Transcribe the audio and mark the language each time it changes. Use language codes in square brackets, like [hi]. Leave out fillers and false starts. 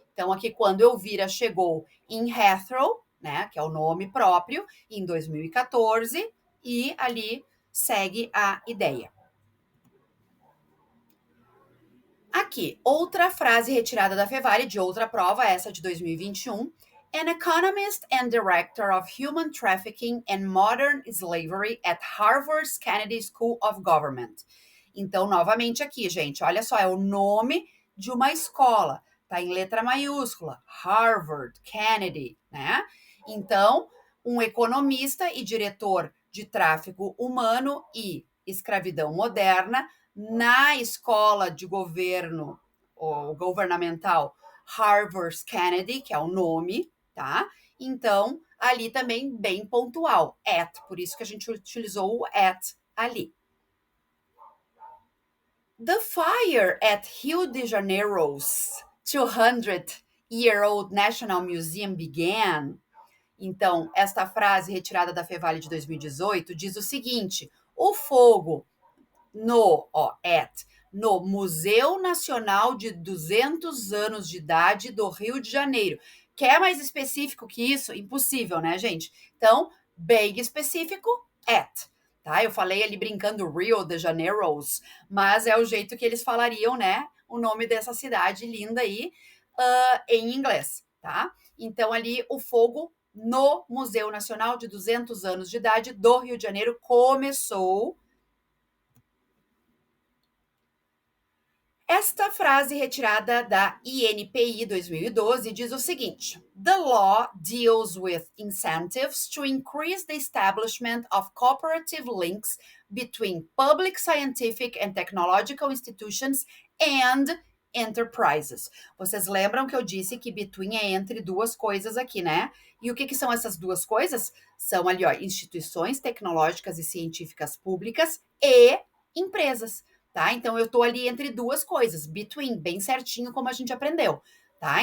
[pt] Então, aqui, quando Elvira chegou em Heathrow, né, que é o nome próprio, em 2014, e ali segue a ideia. Aqui, outra frase retirada da Fevale de outra prova, essa de 2021. [en] An economist and director of human trafficking and modern slavery at Harvard's Kennedy School of Government. [pt] Então, novamente aqui, gente, olha só, é o nome de uma escola, tá em letra maiúscula, Harvard, Kennedy, né? Então, um economista e diretor de tráfico humano e escravidão moderna na escola de governo ou governamental Harvard Kennedy, que é o nome, tá? Então, ali também bem pontual, at, por isso que a gente utilizou o at ali. [en] The fire at Rio de Janeiro's 200-year-old National Museum began. [pt] Então, esta frase retirada da Fevale de 2018 diz o seguinte: o fogo no Museu Nacional de 200 anos de idade do Rio de Janeiro. Quer mais específico que isso? Impossível, né, gente? Então, bem específico, at. Tá? Eu falei ali brincando Rio de Janeiro, mas é o jeito que eles falariam, né? O nome dessa cidade linda aí em inglês, tá? Então, ali o fogo no Museu Nacional de 200 anos de idade do Rio de Janeiro começou. Esta frase retirada da INPI 2012 diz o seguinte: [en] The law deals with incentives to increase the establishment of cooperative links between public scientific and technological institutions and enterprises. [pt] Vocês lembram que eu disse que between é entre duas coisas aqui, né? E o que são essas duas coisas? São ali, ó, instituições tecnológicas e científicas públicas e empresas. Tá? Então, eu estou ali entre duas coisas, between, bem certinho como a gente aprendeu, tá?